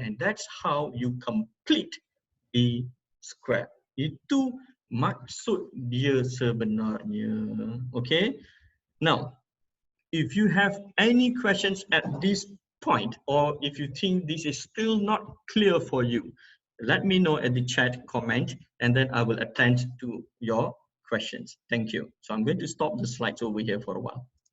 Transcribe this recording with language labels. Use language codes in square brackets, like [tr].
[en] And that's how you complete the square. [ms] Itu maksud dia sebenarnya. Okay. [en] Now, if you have any questions at this point, or if you think this is still not clear for you, let me know at the chat comment, and then I will attend to your questions. Thank you. So I'm going to stop the slides over here for a while.